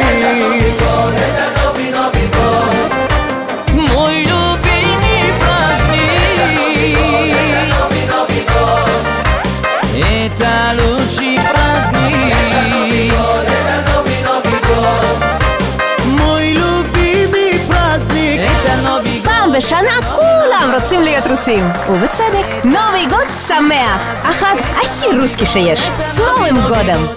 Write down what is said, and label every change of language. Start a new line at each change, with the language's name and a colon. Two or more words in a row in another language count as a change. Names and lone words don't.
Russian: Это Новый год. Мой любимый праздник. Это Новый год. Это лучший праздник. Это Новый год. Мой любимый праздник. Это Новый год.
Hebrew: פעם בשנה כולם רוצים להיות רוסים, ובצדק.
Russian: Новый год
Hebrew: שמח, החג הכי רוסקי שיש.
Russian: с Новым годом!